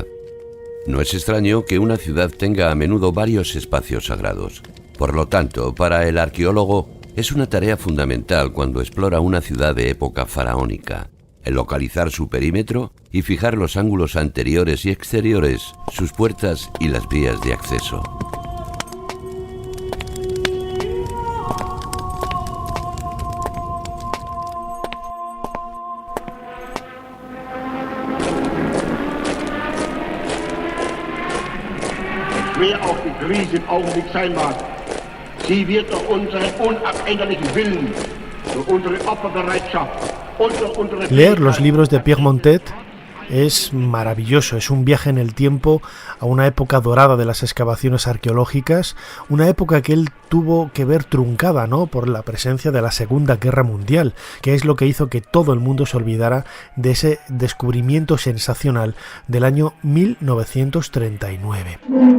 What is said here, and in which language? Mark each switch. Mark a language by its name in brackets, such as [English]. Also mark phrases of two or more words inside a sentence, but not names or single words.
[Spanish] No es extraño que una ciudad tenga a menudo varios espacios sagrados. Por lo tanto, para el arqueólogo es una tarea fundamental cuando explora una ciudad de época faraónica, en localizar su perímetro y fijar los ángulos anteriores y exteriores, sus puertas y las vías de acceso. [German] Wer auch die Krise im Augenblick sein mag, sie wird durch unseren unabänderlichen Willen, durch unsere Opferbereitschaft und durch unsere... [Spanish] Leer los libros de Pierre Montet es maravilloso, es un viaje en el tiempo a una época dorada de las excavaciones arqueológicas, una época que él tuvo que ver truncada, ¿no?, por la presencia de la Segunda Guerra Mundial, que es lo que hizo que todo el mundo se olvidara de ese descubrimiento sensacional del año 1939.